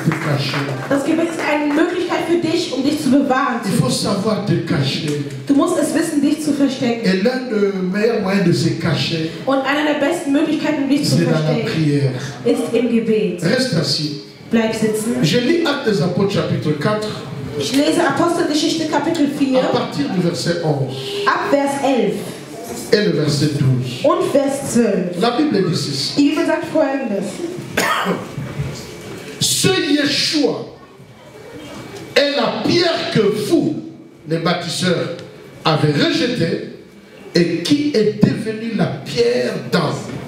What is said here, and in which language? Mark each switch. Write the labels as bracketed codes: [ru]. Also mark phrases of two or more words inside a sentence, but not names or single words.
[fr] cacher. [de] Das Gebet ist eine Möglichkeit für dich, um dich zu bewahren. [fr] Il faut savoir te cacher. [de] Du musst es wissen, dich zu verstecken. [fr] Et l'un des meilleurs moyens de se cacher, [de] Und eine der besten Möglichkeiten, um dich zu [fr] c'est dans la [de] verstecken, [fr] prière. [de] ist im Gebet. [fr] Reste assis. [de] Bleib sitzen. [fr] Je lis Actes des Apôtres chapitre 4 [de] Ich lese Apostelgeschichte Kapitel 4 [fr] à partir du verset 11 [de] ab Vers 11 [fr] et le verset 12. [de] und Vers 12. [fr] La Bible dit ceci. [de] Die Bibel sagt Folgendes. [fr] Ce Yeshua est la pierre que vous, les bâtisseurs, avez rejetée et qui est devenue la pierre d'angle.